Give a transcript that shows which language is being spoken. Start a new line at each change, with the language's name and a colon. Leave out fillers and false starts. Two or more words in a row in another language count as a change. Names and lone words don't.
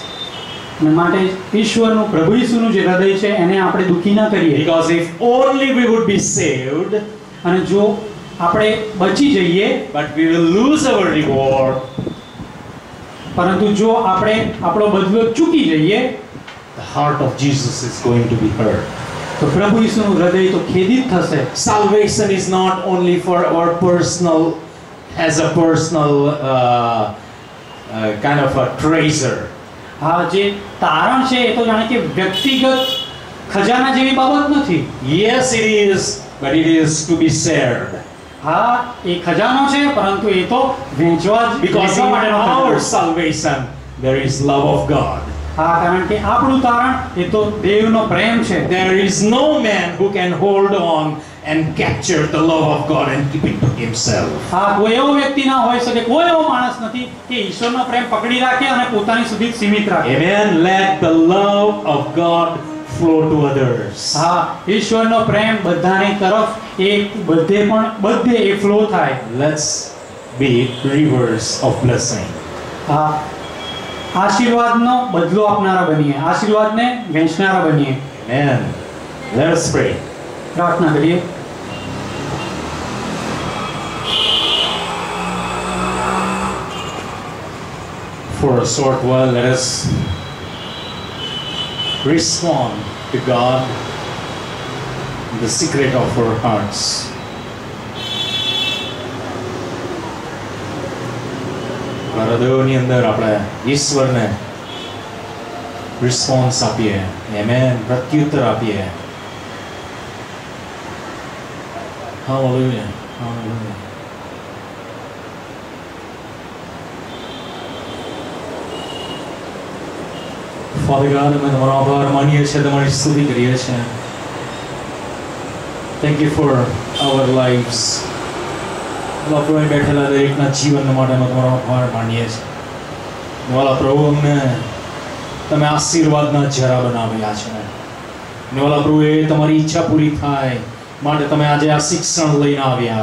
Gujarati: અને માટે ઈશ્વરનું, પ્રભુ ઈસુનું જે હૃદય છે એને આપણે દુખી ના કરીએ.
English: Because if only we would be saved,
Gujarati: અને જો આપણે બચી જઈએ,
English: but we will lose our reward,
Gujarati: પરંતુ જો આપણે આપણો બદલો ચૂકી જઈએ,
English: the heart of Jesus is going to be hurt.
Gujarati: તો પ્રભુ ઈસુનું હૃદય તો ખેદિત થશે.
English: Salvation is not only for our personal, as a personal kind of a treasure.
Gujarati: હા, જે તારણ છે એ તો જાણે કે વ્યક્તિગત ખજાના જેવી બાબત નથી.
English: Yes, it is, but it is to be shared.
Gujarati: હા, એ ખજાનો છે, પરંતુ એ તો વેચવા
English: Because in
Gujarati: માટેનો
English: our
Gujarati: ખજાનો.
English: salvation there is love of God.
Gujarati: હા, કારણ કે આપણું તારણ એ તો દેવનો પ્રેમ છે.
English: There is no man who can hold on and capture the love of God and keep it to himself.
Gujarati: હા, કોઈ એવો વ્યક્તિ ના હોઈ શકે, કોઈ એવો માણસ નથી કે ઈશ્વરનો પ્રેમ પકડી રાખે અને પોતાની સુધી જ સીમિત રાખે.
English: Amen. Let the love of God flow to others.
Gujarati: હા, ઈશ્વરનો પ્રેમ બધાની તરફ એ બધે એ ફ્લો થાય.
English: Let's be rivers of blessing.
Gujarati: હા, આશીર્વાદનો બદલો આપનારા બનીએ, આશીર્વાદને વહેંચનારા બનીએ.
English: Amen. Let us pray.
Gujarati: પ્રાર્થના કરીએ.
English: For a short while, let us respond to God in the secret of our hearts.
Gujarati: હૃદયોની અંદર આપણે ઈશ્વરને રિસ્પોન્સ આપીએ. આમેન. પ્રત્યુત્તર આપીએ.
English: Hallelujah. Hallelujah. Father God,
Gujarati: અમે તમારો આભાર માનીએ છીએ, તમારી સ્તુતિ કરીએ છીએ.
English: Thank you for our lives.
Gujarati: આપણે બેઠેલા દરેકના જીવન માટે તમારો આભાર માનીએ છીએ. વાલા પ્રભુ, અમને તમે આશીર્વાદના જરા બનાવેલા છે. વાલા પ્રભુ, એ તમારી ઈચ્છા પૂરી થાય માટે તમે આજે આ શિક્ષણ લઈને આવ્યા.